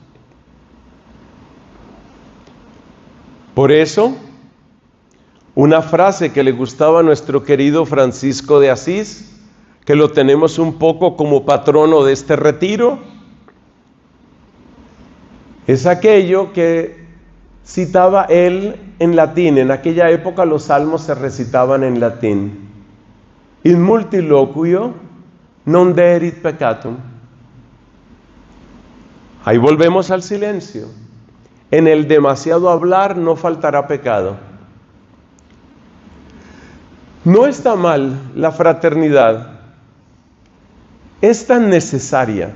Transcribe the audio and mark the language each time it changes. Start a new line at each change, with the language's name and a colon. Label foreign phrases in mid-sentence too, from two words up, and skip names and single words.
Spanish: Por eso, una frase que le gustaba a nuestro querido Francisco de Asís, que lo tenemos un poco como patrono de este retiro, es aquello que citaba él en latín. En aquella época los salmos se recitaban en latín.
Latin: In multiloquio non deerit peccatum.
Spanish: Ahí volvemos al silencio. En el demasiado hablar no faltará pecado. No está mal la fraternidad. Es tan necesaria.